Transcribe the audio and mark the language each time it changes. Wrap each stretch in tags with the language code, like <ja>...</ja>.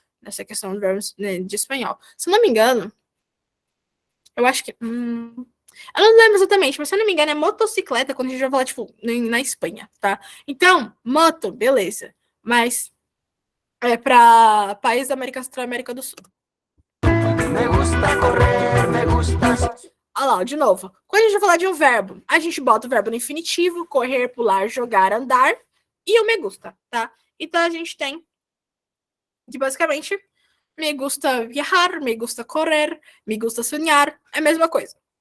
<pt>Nessa questão de verbos de espanhol. Se eu não me engano, eu acho que... eu não lembro exatamente, mas se eu não me engano é motocicleta quando a gente vai falar, tipo, na Espanha, tá? Então, moto, beleza. Mas é pra país da América Central e América do Sul.</pt> <es>Me gusta correr, me gusta...</es> <pt>Olha lá, de novo. Quando a gente vai falar de um verbo, a gente bota o verbo no infinitivo, correr, pular, jogar, andar, e o me gusta, tá? Então, a gente tem que, basicamente,</pt> <es>me gusta viajar, me gusta correr, me gusta sonhar,</es> <pt>é a mesma coisa.</pt>